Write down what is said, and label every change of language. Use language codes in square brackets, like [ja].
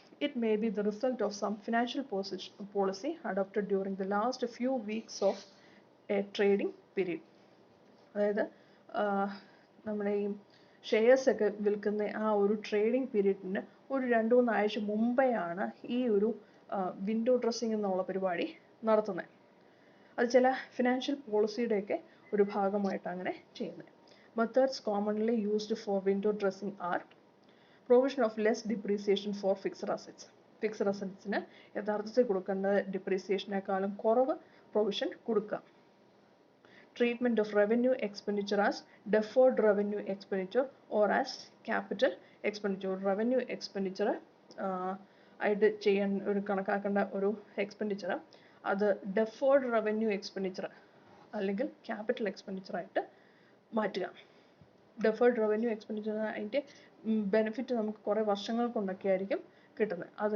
[en] It may be the result of some financial policy adopted during the last few weeks of a trading period. [ml] അതായത് നമ്മുടെ ഈ shares ഒക്കെ വിൽക്കുന്ന ആ ഒരു ട്രേഡിംഗ് പീരീഡിന് ഒരു 2-3 ആഴ്ച മുമ്പെയാണ് ഈ ഒരു വിൻഡോ ഡ്രസ്സിംഗ് എന്നുള്ള പരിപാടി നടത്തുന്നത്. അത് ചില ഫിനാൻഷ്യൽ പോളിസിയുടെയൊക്കെ ഒരു ഭാഗമായിട്ട് അങ്ങനെ ചെയ്യുന്നത്. [en] Methods commonly used for window dressing are provision of less depreciation for fixed assets. [ml] Fixed അസറ്റ്സിന് യഥാർത്ഥത്തിൽ കൊടുക്കേണ്ട ഡിപ്രീസിയേഷനേക്കാളും കുറവ് പ്രൊവിഷൻ കൊടുക്കുക. [en] Treatment of revenue expenditure as deferred revenue expenditure or as capital expenditure. [ml] Revenue expenditure ആയിട്ട് ചെയ്യാൻ ഒരു കണക്കാക്കേണ്ട ഒരു എക്സ്പെൻഡിച്ചർ അത് ഡെഫേർഡ് റവന്യൂ എക്സ്പെൻഡിച്ചർ അല്ലെങ്കിൽ ക്യാപിറ്റൽ എക്സ്പെൻഡിച്ചർ ആയിട്ട് മാറ്റുക. ഡെഫേർഡ് റവന്യൂ എക്സ്പെൻഡിച്ചർ അതിൻ്റെ ബെനിഫിറ്റ് നമുക്ക് കുറേ വർഷങ്ങൾ കൊണ്ടൊക്കെ ആയിരിക്കും കിട്ടുന്നത്.